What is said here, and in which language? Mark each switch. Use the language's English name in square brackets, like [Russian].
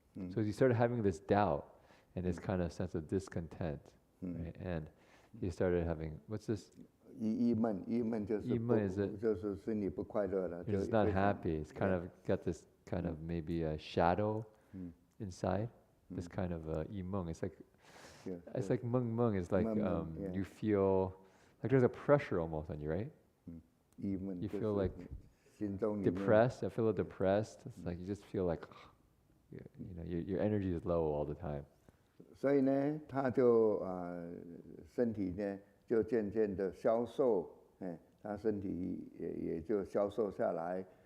[English] So he started having this doubt and this kind of sense of discontent, right? And he started having, what's this? [Chinese] 郁闷就是心里不快乐了。 [English] He's not happy. He's kind of got this kind of maybe a shadow inside. This kind of 郁闷. It's like meng. It's like you feel like there's a pressure almost on you, right? You feel like depressed. I feel depressed. It's like you just feel like, your energy is low all the time. [Chinese] 所以呢，他就身体呢就渐渐的消瘦，他身体也就消瘦下来。